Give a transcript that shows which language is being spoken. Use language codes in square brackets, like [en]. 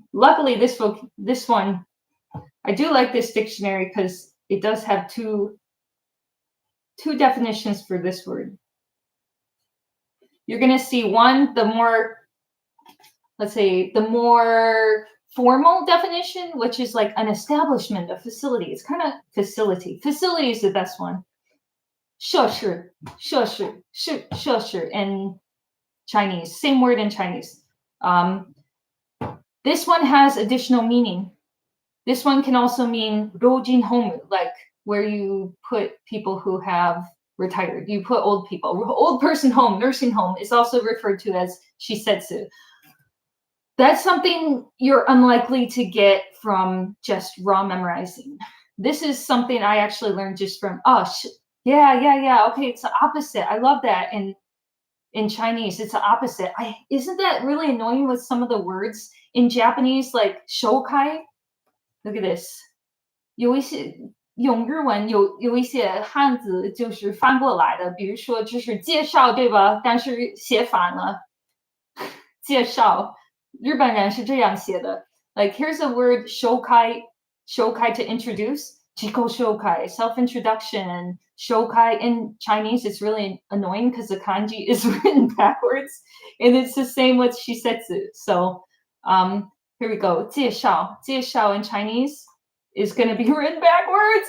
[en] Luckily, this one, I do like this dictionary because it does have two definitions for this word. You're gonna see one, the more, let's say, the more formal definition, which is like an establishment, a facility. It's kind of facility. Facility is the best one. [zh] 设施, 设施, 设施 [en] in Chinese. Same word in Chinese. This one has additional meaning. This one can also mean rojin home, like where you put people who have retired. You put old people. Old person home, nursing home is also referred to as shisetsu. That's something you're unlikely to get from just raw memorizing. This is something I actually learned just from, yeah. Okay, it's the opposite. I love that. In Chinese, it's the opposite. Isn't that really annoying with some of the words in Japanese, like shokai? Look at this. [zh] 有一些用日文有一些汉字就是翻过来的，比如说就是介绍，对吧？但是写反了，介绍，日本人是这样写的。 [en] Like here's a word shokai to introduce. 自己紹介, self-introduction, shokai in Chinese, it's really annoying because the kanji is written backwards, and it's the same with shisetsu. So here we go. 介绍in Chinese is going to be written backwards.